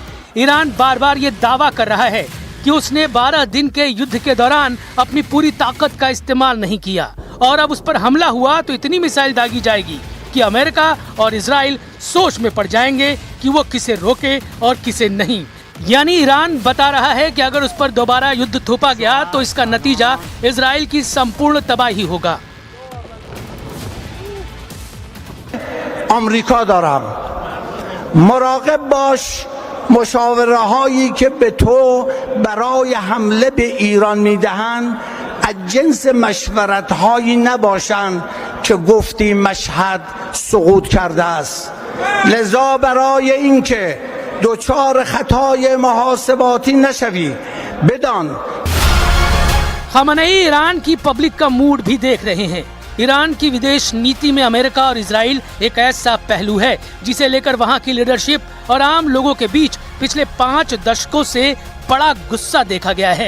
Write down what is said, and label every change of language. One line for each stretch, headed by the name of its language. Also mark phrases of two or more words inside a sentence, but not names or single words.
Hindi: ईरान बार बार ये दावा कर रहा है कि उसने 12 दिन के युद्ध के दौरान अपनी पूरी ताकत का इस्तेमाल नहीं किया और अब उस पर हमला हुआ तो इतनी मिसाइल दागी जाएगी कि अमेरिका और इजराइल सोच में पड़ जाएंगे कि वो किसे रोके और किसे नहीं। यानी ईरान बता रहा है कि अगर उस पर दोबारा युद्ध थोपा गया तो इसका नतीजा इजराइल की संपूर्ण तबाही होगा।
Persian: آمریکا دارم مراقب باش مشاوره هایی که به تو برای حمله به ایران میدهند از جنس مشورت هایی نباشند که گفتی مشهد سقوط کرده است. لذا برای اینکه دوچار خطای محاسباتی نشوی بدان
Hindi: खamenei ईरान की पब्लिक का मूड भी देख रहे हैं। ईरान की विदेश नीति में अमेरिका और इजराइल एक ऐसा पहलू है जिसे लेकर वहां की लीडरशिप और आम लोगों के बीच पिछले 5 दशकों से बड़ा गुस्सा देखा गया है।